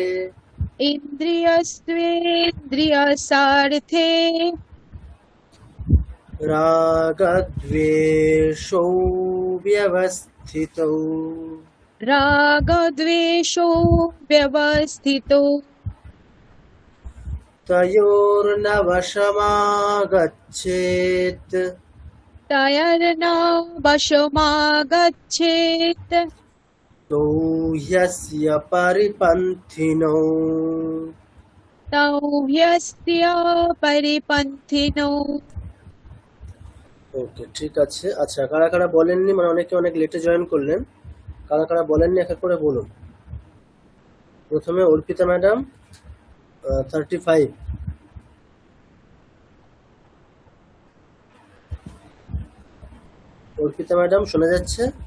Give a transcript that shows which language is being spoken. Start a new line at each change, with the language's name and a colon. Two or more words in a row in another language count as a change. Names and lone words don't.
Sanskrit: ইন্দ্রিয়স্ত্বেন্দ্রিয়স্বার্থে রাগদ্বেষৌ ব্যবস্থিতৌ। রাগদ্বেষৌ ব্যবস্থিতৌ तयोर्नवशमागच्छेत् तयर्नवशमागच्छेत् तौ ह्यस्य परिपन्थिनौ। तौ ह्यस्य परिपन्थिनो।
Bangla: ওকে, ঠিক আছে। আচ্ছা, কারা কারা বলেননি, মানে অনেকে অনেক লেটে জয়েন করলেন, কারা কারা বলেননি এক এক করে বলুন। প্রথমে অর্পিতা ম্যাডাম 35। অর্পিতা ম্যাডাম শোনা যাচ্ছে?